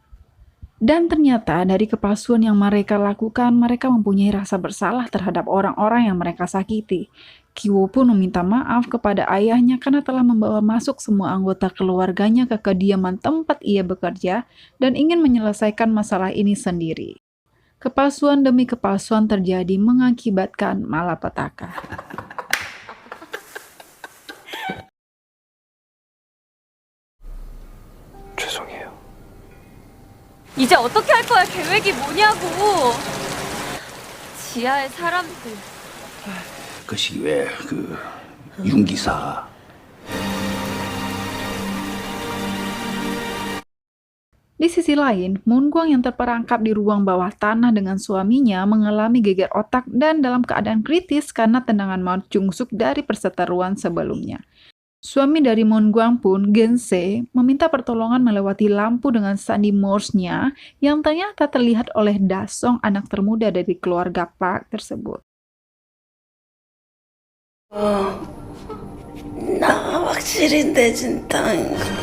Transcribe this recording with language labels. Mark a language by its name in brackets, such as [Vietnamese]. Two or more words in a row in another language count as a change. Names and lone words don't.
[Indonesian] Dan ternyata dari kepalsuan yang mereka lakukan, mereka mempunyai rasa bersalah terhadap orang-orang yang mereka sakiti. Ki-woo pun meminta maaf kepada ayahnya karena telah membawa masuk semua anggota keluarganya ke kediaman tempat ia bekerja dan ingin menyelesaikan masalah ini sendiri. Kepalsuan demi kepalsuan terjadi mengakibatkan malapetaka. [Korean] 죄송해요. 이제 어떻게 할 거야? 계획이 뭐냐고. 지하의 사람들. 그 시기에 윤 기사 [Indonesian] Di sisi lain, Moon Gwang yang terperangkap di ruang bawah tanah dengan suaminya mengalami geger otak dan dalam keadaan kritis karena tendangan maut Jung-suk dari perseteruan sebelumnya. Suami dari Moon Gwang pun, Gense, meminta pertolongan melewati lampu dengan sandi Morse-nya yang ternyata terlihat oleh Dasong, anak termuda dari keluarga Park tersebut. [Korean] 나 확실히 내진 땅.